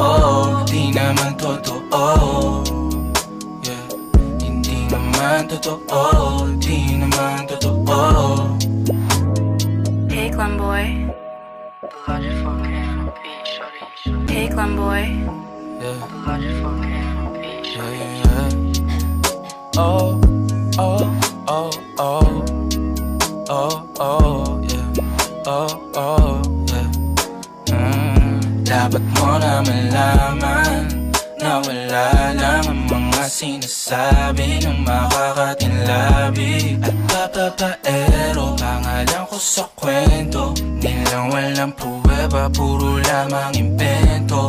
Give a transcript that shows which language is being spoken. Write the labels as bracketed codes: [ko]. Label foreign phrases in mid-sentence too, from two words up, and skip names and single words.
[tl] Di naman totoo, yeah. Hindi naman totoo, di naman totoo. [en] Hey Glamboy. Hey Glamboy. Yeah. Yeah, yeah, yeah. Oh, oh, oh, oh. Oh, oh, yeah. Oh, oh, yeah. [tl] Dapat mo na malaman na wala lang ang mga sinasabi ng makakatinlabi. At bababaero, pangalan ko sa kwento nilang walang pruweba, puro lamang imbento.